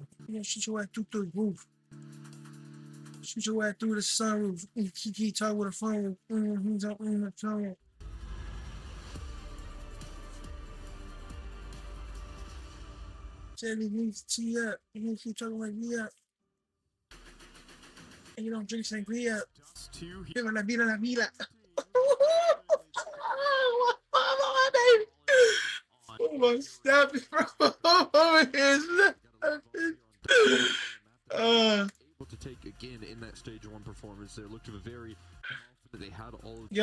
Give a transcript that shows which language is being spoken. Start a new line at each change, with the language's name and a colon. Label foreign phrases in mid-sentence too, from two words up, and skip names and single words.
English: You know, shoot your ass through the roof. Shoot your ass through the sunroof. Keep talking with a phone. He's up in the phone. Said he needs to tee up. You keep talking like me up. And you don't drink sangria.
Spanish: Viva la vida, la vida.
English: Oh my snap is over here. Able to take again in that stage 1 performance. They looked very confident. They had all of